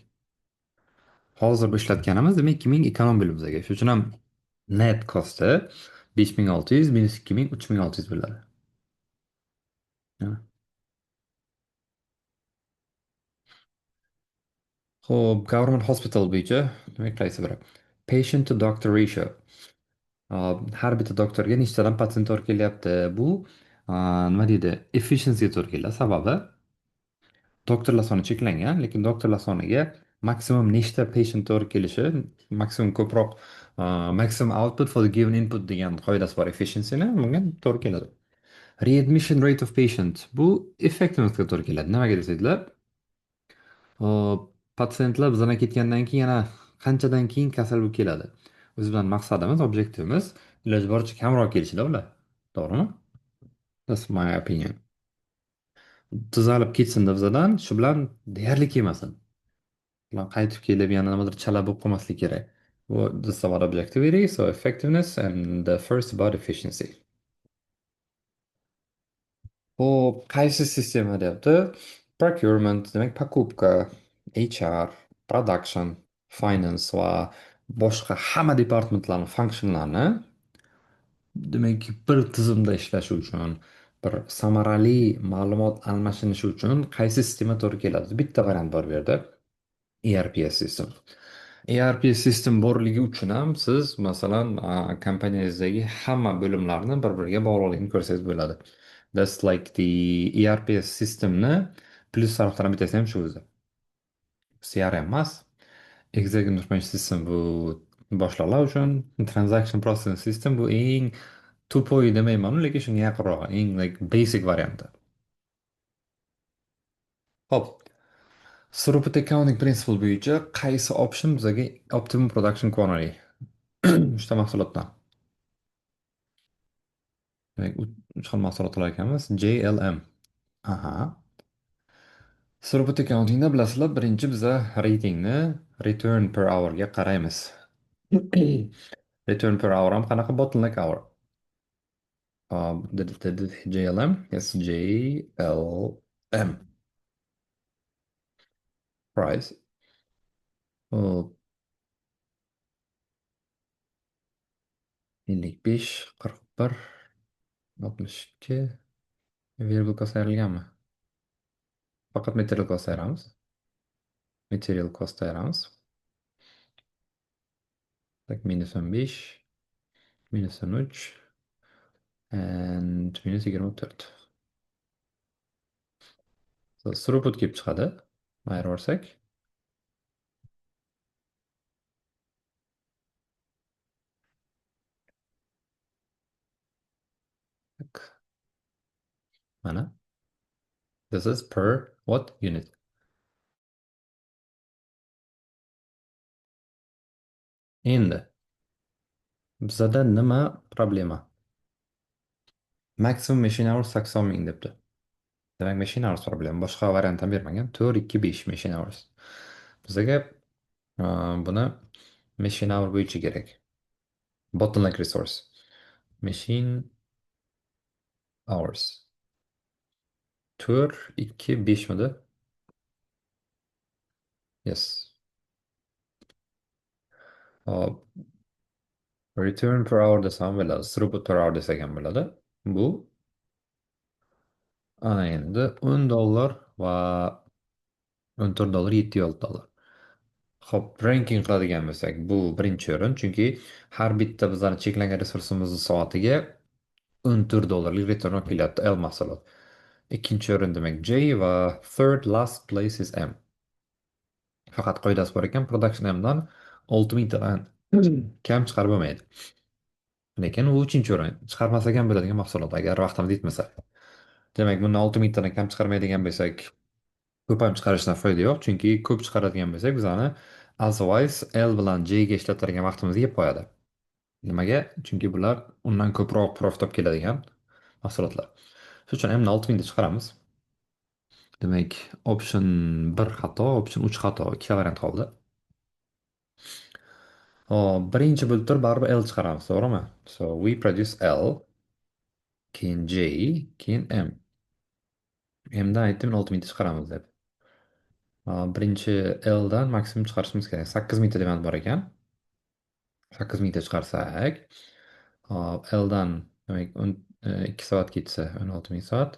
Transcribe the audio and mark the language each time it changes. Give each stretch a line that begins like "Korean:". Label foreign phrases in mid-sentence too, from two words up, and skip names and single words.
Uzbek: Hozir bu ishlatganimiz demak 2000 ekonom bo'ldi bizga. Shuning uchun ham net costi 5600 minus 2000 3600 bo'ladi. Xo'p,
English: government hospital
Uzbek: bo'yicha demak qaysi biri?
English: Patient to doctor ratio.
Uzbek: Har bitta doktorga nechtadan patsient to'g'ri kelyapti? Bu nima deydi? Efficiency to'g'ri keladi. Sababi doktorlar soni cheklangan, lekin doktorlar soniga maksimum nechta patient to'g'ri kelishi, maksimum ko'proq
English: maximum output for the given input
Uzbek: degan qoidasi bor efficiencyni, bunga to'g'ri keladi.
English: Readmission rate of patient
Uzbek: bu effectivenessga to'g'ri keladi. Nimaga desanglar, patsientlar bizdan ketgandan keyin yana qanchadan keyin kasal bo'lib keladi. Biz bilan maqsadimiz, obyektivimiz iloji boricha kamroq kelishida ular. To'g'rimi?
English: That's my opinion.
Uzbek: Tuzalib ketsin bizdan, shu bilan deyarli kelmasin. Ular qaytib kelib yana nimadir chala bo'lib qolmaslik kerak.
English: This is about objectivity, so effectiveness, and the first about efficiency.
Uzbek: Hop, qaysi sistema deyapti? Procurement, demak
Russian: покупка,
Uzbek: HR, production, finance va boshqa hamma departamentlarning funksiyonlarini demak bir tizimda ishlashi uchun, bir samarali ma'lumot almashinishi uchun qaysi sistema to'g'ri keladi? Bitta variant bor bu yerda.
English: ERP system. ERP system
Uzbek: borligi uchun ham siz masalan kompaniyangizdagi hamma bo'limlarni bir-biriga bog'liqligini ko'rsangiz bo'ladi.
English: That's like the ERP
Uzbek: systemni plyus taraflaridan bittasi ham shu o'zi. CRM emas.
English: Executive Information System bu boshliqlar uchun, Transaction Processing System
Uzbek: bu eng tupoy demayman, lekin shunga yaqinroq, eng
English: like basic
Uzbek: varianti. Hop.
English: Throughput accounting principle bo'yicha qaysi option bizga optimum production quantity?
Uzbek: Uchta mahsulotdan. Demak, uch xil mahsulot olar ekanmiz. JLM. Aha.
English: Throughput accountingda
Uzbek: bilasizlar, birinchi biza reytingni
English: return per hourga
Uzbek: qaraymiz.
English: Return per hour
Uzbek: ham qanaqa?
English: Bottleneck hour. Did JLM? Yes, JLM. Price. Oh, 55, 41, 62. Variable cost
Uzbek: ayrilganmi? Faqat
English: material cost
Uzbek: ayiramiz.
English: Material cost
Uzbek: ayiramiz. Tak,
English: minus 15, minus 13, and minus 24. So,
Uzbek: throughput kelib chiqadi. Ayirib yuborsak. Tak, mana.
English: This is per what unit?
Uzbek: Endi bizada nima problema?
English: Maximum machine hours
Uzbek: 80 ming debdi. Demak,
English: machine hours problem.
Uzbek: Boshqa variant ham bermagan.
English: 4, 2, 5 machine hours.
Uzbek: Bizaga buni
English: machine hour
Uzbek: bo'yicha kerak.
English: Bottleneck resource. Machine hours.
Uzbek: 4, 2, 5 midi?
English: Yes. Hop. Return per hour
Uzbek: desam bo'ladi.
English: Throughput per hour
Uzbek: desak ham bo'ladi. Bu ana endi $10 va $14, $7 Hop, ranking qiladigan bo'lsak, bu birinchi o'rin, chunki har bitta bizlarning cheklangan resursimizni soatiga $14 return olib kelyapti L mahsulot. Ikkinchi o'rin demak J va
English: third last place is M.
Uzbek: Faqat qoidasi bor ekan, production M'dan 6000 tadan kam chiqarib bo'lmaydi. Lekin u uchinchi o'rin, chiqarmasak ham bo'ladigan mahsulot agar vaqtimiz yetmasa. Demak, bundan 6000 tadan kam chiqarmaydigan bo'lsak, ko'p ham chiqarishdan foyda yo'q, chunki ko'p chiqaradigan bo'lsak, bizani
English: otherwise L
Uzbek: bilan J ga ishlatadigan vaqtimizni yeb qo'yadi. Nimaga? Chunki bular undan ko'proq profit olib keladigan mahsulotlar. Shuning uchun M'ni 6000 da chiqaramiz. Demak,
English: option 1
Uzbek: xato,
English: option 3
Uzbek: xato, ikkita variant qoldi. Hop, birinchi bo'lib turib baribir L chiqaramiz, to'g'rimi?
English: So we produce L,
Uzbek: keyin J, keyin M. M'dan aytdim 6000 ta chiqaramiz deb. Birinchi L dan maksimum chiqarishimiz kerak. 8000 ta demand bor ekan. 8000 ta chiqarsak, hop, L dan demak 2 soat ketsa 16000 soat.